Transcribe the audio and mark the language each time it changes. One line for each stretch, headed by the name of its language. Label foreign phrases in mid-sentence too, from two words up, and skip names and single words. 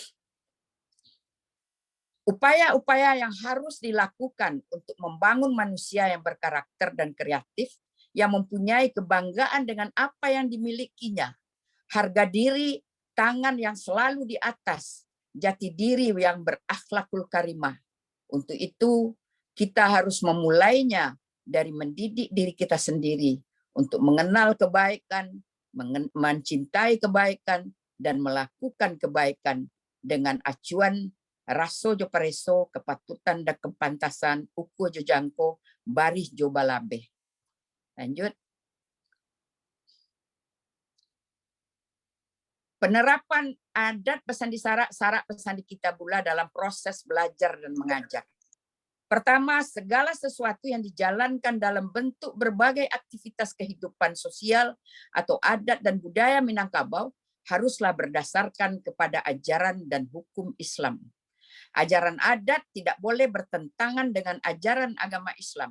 Indonesian: Upaya-upaya yang harus dilakukan untuk membangun manusia yang berkarakter dan kreatif, yang mempunyai kebanggaan dengan apa yang dimilikinya, harga diri, tangan yang selalu di atas, jati diri yang berakhlakul karimah. Untuk itu, kita harus memulainya dari mendidik diri kita sendiri untuk mengenal kebaikan, mencintai kebaikan, dan melakukan kebaikan dengan acuan
Minangkabau: raso jo pareso,
Indonesian: kepatutan dan kepantasan,
Minangkabau: uku jo jangko, baris jo balabe.
Indonesian: Lanjut. Penerapan adat pesandi sara pesandi kitabullah dalam proses belajar dan mengajar. Pertama, segala sesuatu yang dijalankan dalam bentuk berbagai aktivitas kehidupan sosial atau adat dan budaya Minangkabau haruslah berdasarkan kepada ajaran dan hukum Islam. Ajaran adat tidak boleh bertentangan dengan ajaran agama Islam.